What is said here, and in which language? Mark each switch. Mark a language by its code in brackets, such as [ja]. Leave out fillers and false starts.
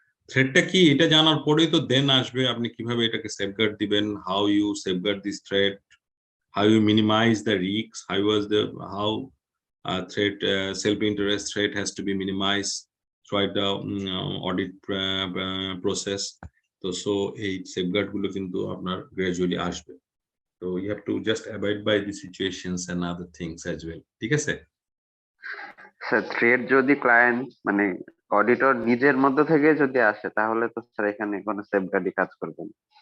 [bn] থ্রেটটা কি এটা জানার পরেই তো দেন আসবে আপনি কিভাবে এটাকে সেফগার্ড দিবেন, [en] How you safeguard this threat, how you minimize the risks, how threat self-interest threat has to be minimized throughout the audit process. [bn] তো সো এই সেফগার্ড গুলো কিন্তু আপনার গ্রাজুয়ালি আসবে। [en] So you have to just abide by the situations and other things as well. [bn] ঠিক আছে? Sir thread যদি client মানে অডিটর নিজের মধ্য থেকে যদি আসে তাহলে তো স্যার এখানে কোনো সেফগার্ডই কাজ করবে না।